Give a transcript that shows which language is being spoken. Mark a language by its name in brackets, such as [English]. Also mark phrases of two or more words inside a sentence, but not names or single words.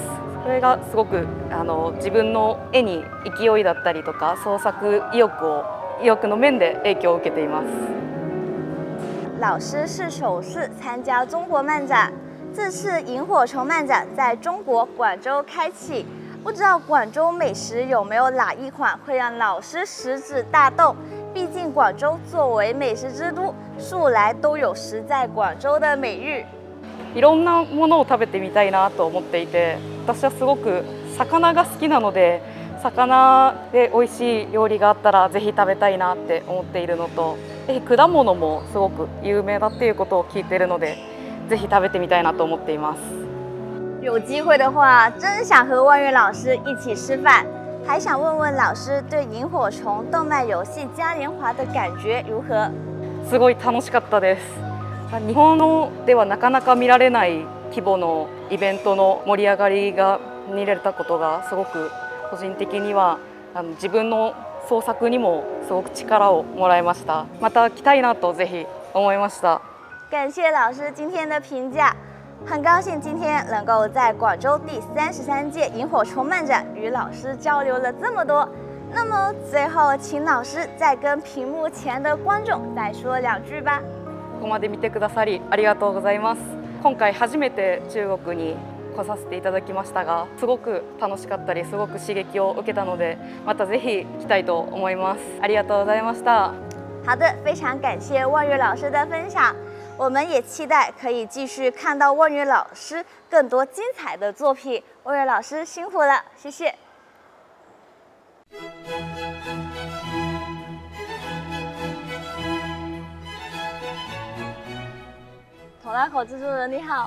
[Japanese] それがすごく自分の絵に勢いだったりとか創作意欲の面で影響を受けています。 [Chinese] 老师是首次参加中国漫展，这次萤火虫漫展在中国广州开启，不知道广州美食有没有哪一款会让老师食指大动？毕竟广州作为美食之都，素来都有食在广州的美誉。 [Japanese] いろんなものを食べてみたいなと思っていて、私はすごく魚が好きなので、魚で美味しい料理があったらぜひ食べたいなって思っているのと、果物もすごく有名だっていうことを聞いているので、ぜひ食べてみたいなと思っています。 [Chinese] 有機会的話，真想和望宇老師一起吃飯。還想問問老師對螢火蟲動漫遊戲嘉年華的感覺如何？ [Japanese] すごい楽しかったです。日本ではなかなか見られない規模のイベントの盛り上がりが見れたことがすごく個人的には自分の創作にもすごく力をもらいました。また来たいなとぜひ思いました。 [Chinese] 感謝老師今天的評價，很高興今天能夠在廣州第33屆螢火蟲漫展與老師交流了這麼多。那麼最後請老師再跟屏幕前的觀眾再說兩句吧。 [Japanese] ここまで見てくださりありがとうございます。今回初めて中国に来させていただきましたが、すごく楽しかったり、すごく刺激を受けたので、またぜひ来たいと思います。ありがとうございました。 [Chinese] 好的，非常感謝望宇老師的分享，我們也期待可以繼續看到望宇老師更多精彩的作品。望宇老師辛苦了，謝謝。头拉口制作人你好。